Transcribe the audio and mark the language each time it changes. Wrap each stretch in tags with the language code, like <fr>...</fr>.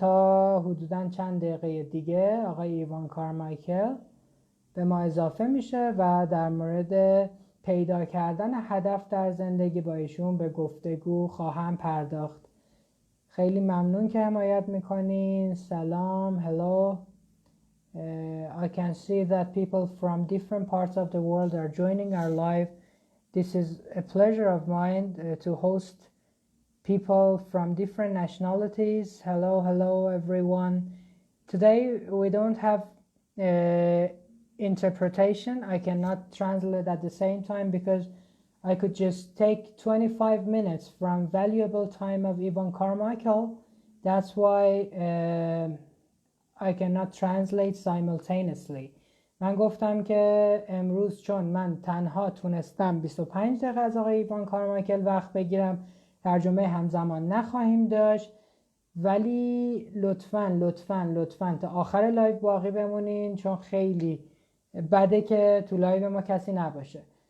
<fa>تا حدوداً چند دقیقه دیگه آقای ایوان کارمایکل به ما اضافه میشه و در مورد پیدا کردن هدف در زندگی با ایشون به گفتگو خواهم پرداخت. خیلی ممنون که حمایت میکنین. سلام. Hello.</fa> <en>I can see that people from different parts of the world are joining our live. This is a pleasure of mine to host people from different nationalities. Hello everyone. Today we don't have interpretation. I cannot translate at the same time because I could just take 25 minutes from valuable time of Yvonne Carmichael. That's why I cannot translate simultaneously.</en> <fa>من گفتم که امروز چون من تنها تونستم 25 دقیقه از آقای ایوان کارمایکل وقت بگیرم، ترجمه همزمان نخواهیم داشت، ولی لطفاً تا آخر لایو باقی بمونین چون خیلی بده که تو لایو ما کسی نباشه.</fa>